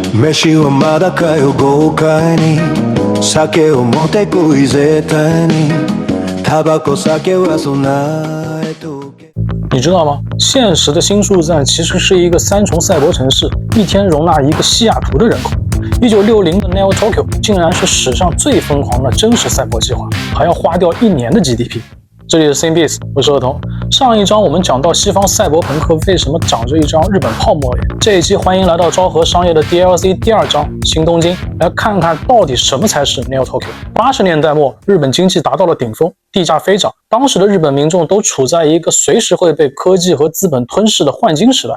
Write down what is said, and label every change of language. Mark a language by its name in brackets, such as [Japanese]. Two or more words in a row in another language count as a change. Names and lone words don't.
[Japanese] 私はまだかよ豪快に酒を持ってこい絶対にタバコ酒は備えとけ。 [Chinese] 你知道吗？现实的新宿站其實是一個三重賽博城市，一天容納一個西雅圖的人口。1960的 Neo Tokyo 竟然是史上最瘋狂的真實賽博計劃，還要花掉1年的 GDP。這裡是 Synbeats， 我是兒童。上一章我們講到西方賽博朋克為什麼長着一張日本泡沫臉，這一期歡迎來到昭和商業的 DLC 第2章新東京，來看看到底什麼才是 Neo Tokyo。80年代末，日本經濟達到了頂峰，地價飛漲，當時的日本民眾都處在一個隨時會被科技和資本吞噬的換金時代。